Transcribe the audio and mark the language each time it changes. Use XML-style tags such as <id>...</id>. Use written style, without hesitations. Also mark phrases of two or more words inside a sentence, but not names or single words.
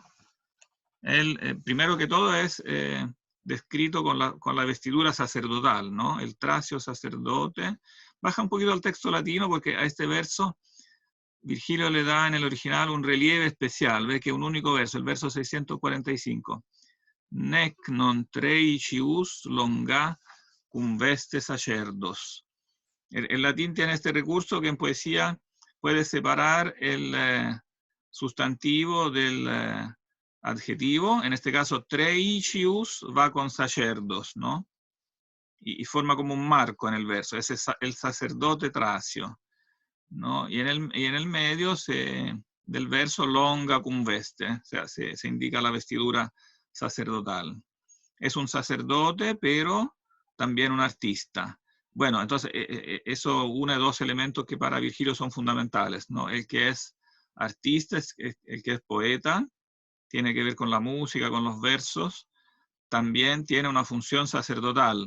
<es>Él, primero que todo, es descrito con la vestidura sacerdotal, ¿no? El tracio sacerdote. Baja un poquito al texto latino porque a este verso Virgilio le da en el original un relieve especial, ve que un único verso, el verso 645.</es> <la>Nec non treicius longa cum veste sacerdos.</la> <es>El latín tiene este recurso que en poesía puede separar el sustantivo del adjetivo, en este caso treicius va con sacerdos, ¿no? Y forma como un marco en el verso, ese es el sacerdote Tracio, ¿no? Y en el medio del verso</es> <la>longa cum veste,</la> <es>o sea, se indica la vestidura sacerdotal. Es un sacerdote, pero también un artista. Bueno, entonces eso une dos elementos que para Virgilio son fundamentales, ¿no? El que es artista, el que es poeta, tiene que ver con la música, con los versos, también tiene una función sacerdotal.</es>